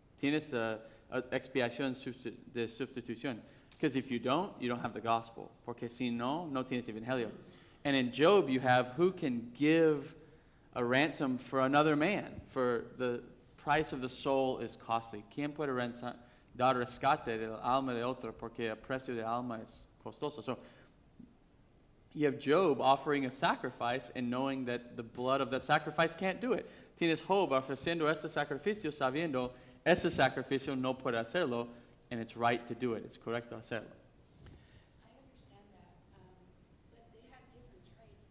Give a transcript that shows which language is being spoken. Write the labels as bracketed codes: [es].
[es] Tienes expiación de sustitución. [en] Because if you don't have the gospel. [es] Porque si no, no tienes evangelio. [en] And in Job, you have who can give a ransom for another man, for the price of the soul is costly. [es] ¿Quién puede dar rescate del alma de otro? Porque el precio de alma es costoso. [en] So you have Job offering a sacrifice and knowing that the blood of that sacrifice can't do it. [es] Tienes Job ofreciendo este sacrificio sabiendo ese sacrificio no puede hacerlo, [en] and it's right to do it. [es] It's correcto hacerlo. [en] I understand that, but they have different traits.